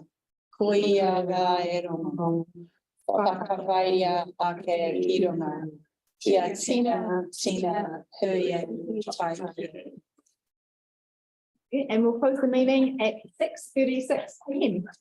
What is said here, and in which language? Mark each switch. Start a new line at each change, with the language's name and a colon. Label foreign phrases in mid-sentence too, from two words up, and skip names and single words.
Māori: Ko ia rā e rongo, whakawhaia ake ki runga. Kia tina, huia, taiki.
English: And we'll close the meeting at 6:36 p.m.